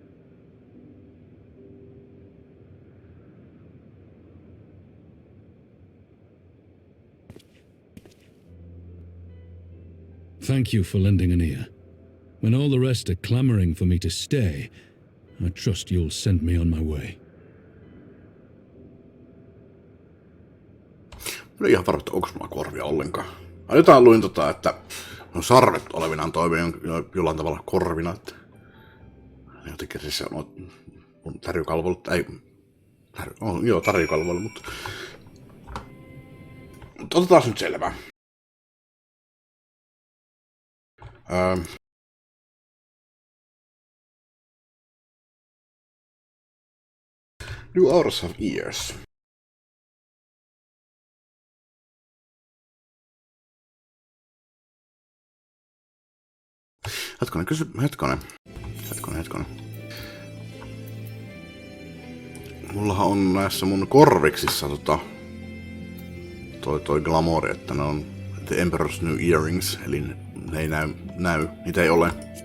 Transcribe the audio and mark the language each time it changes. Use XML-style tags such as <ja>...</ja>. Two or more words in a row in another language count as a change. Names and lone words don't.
<en>Thank you for lending an ear. When all the rest are clamoring for me to stay, I trust you'll send me on my way.</en> <fi>Mä en ihan varma, että onko mulla korvia ollenkaan. Mä jotain luin että no sarvet olevinaan toimii jollain tavalla korvina, että jotenkin se on tarjokalvoilla, tarjokalvoilla, mutta otetaan nyt selvää.</fi> <en>Do ours have ears?</en> <fi>Hetkonen. Mullahan on näissä mun korviksissa toi glamouri, että ne on The Emperor's New Earrings, eli ne ei näy, niitä ei ole.</fi>